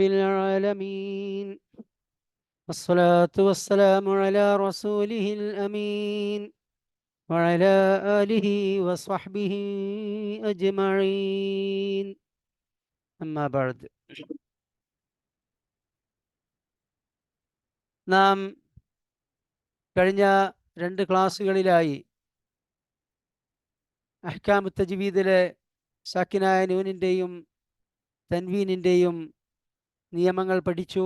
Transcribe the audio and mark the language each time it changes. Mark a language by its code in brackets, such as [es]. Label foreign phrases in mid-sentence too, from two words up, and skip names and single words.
[ar] العالمين، والصلاة والسلام على رسوله الأمين وعلى آله وصحبه أجمعين. أما بعد. [ml] നാം കഴിഞ്ഞ 2 ക്ലാസ്സുകളിലായി [ar] أحكام التجويد [ml] സാക്കിനായ നൂനിൻ്റെയും തൻവീനിൻ്റെയും നിയമങ്ങൾ പഠിച്ചു.